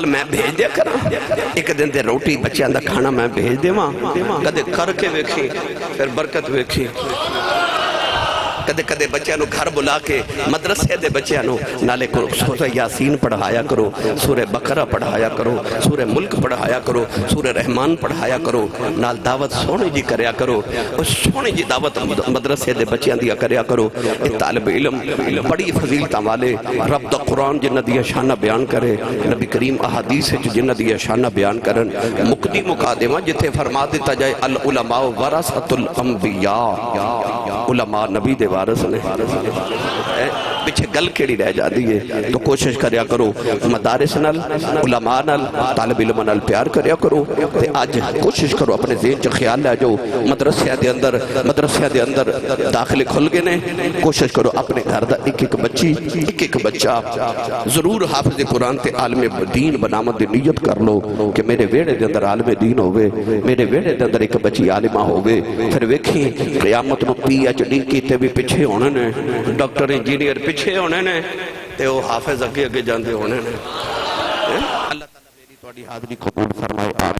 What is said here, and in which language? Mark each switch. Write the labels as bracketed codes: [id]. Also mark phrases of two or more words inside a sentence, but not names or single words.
[pa] میں بھیج دیا کروں ایک دن دے روٹی بچیاں دا کھانا میں بھیج دیواں کدے کر کے ویکھی پھر برکت ویکھی کدے کدے بچیاں نو گھر بلا کے مدرسے دے بچیاں نو نالے کو سورہ یاسین پڑھایا کرو سورہ بقرہ پڑھایا کرو سورہ ملک پڑھایا کرو سورہ رحمان پڑھایا کرو نال دعوت سونے جی کریا کرو سونے جی دعوت مدرسے دے بچیاں دیا کریا کرو طالب علم بڑی فضیلتاں والے رب دا قرآن جنہ دیا شانہ بیان کرے نبی کریم احادیث جنہ دیا شانہ بیان کرن مقدی مقادمہ جتے فرما دیتا جائے [ar] العلماء ورثۃ الانبیاء [pa] علماء نبی دے وارث نے پیچھے گل کیڑی رہ جاتی ہے تو کوشش کریا کرو مدارس نال علماء نال طالب علم نال پیار کریا کرو تے آج کوشش کرو اپنے ذہن چ خیال لے جاؤ مدرسے دے اندر داخلے کھل گئے نے کوشش کرو اپنے گھر دا ایک بچی ایک بچہ ضرور حافظ قرآن تے عالم دین بنامت دی نیت کر لو کہ میرے ویڑے دے اندر عالم دین ہوئے میرے ویڑے دے اندر ایک بچی عالمہ ہوئے پھر ویکھی قیامت نو PhD کیتے بھی پیچھے ہونے نے ڈاکٹر انجینئر پیچھے ہونے نے تے وہ حافظ اگے جاندے ہونے نے اللہ تعالیٰ میری تواڈی حاضری قبول فرمائے آمین